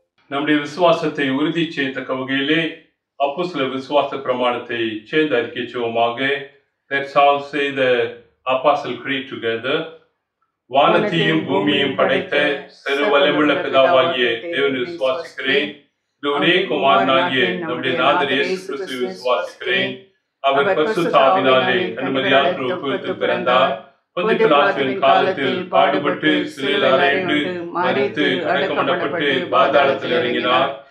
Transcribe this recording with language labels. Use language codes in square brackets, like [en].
[ta] நம்முடைய விசுவாசத்தை உறுதி செய்யத்தக்க வகையிலே அப்போஸ்தல விசுவாச பிரமாணத்தை சேர்ந்து அறிக்கைச்சுவோமாக. [en] Let's all say the Apostle Creed together. [ta] வானத்தையும் பூமியையும் படைத்த சர்வவல்லமையுள்ள பிதாவாகிய தேவனை விசுவாசிக்கிறேன். ஒரே குமாரனாகிய நம்முடைய நாதர் இயேசு கிறிஸ்துவை விசுவாசிக்கிறேன். அவர் பரிசுத்த ஆவியினாலே கன்னிமரியால் உட்புகுந்து பிறந்தார். பொந்திய பிலாத்துவின் காலத்தில் பாடுபட்டு சிலுவையில் அறையுண்டு மரித்து அடக்கம் பண்ணப்பட்டு பாதாளத்தில் இறங்கினார்.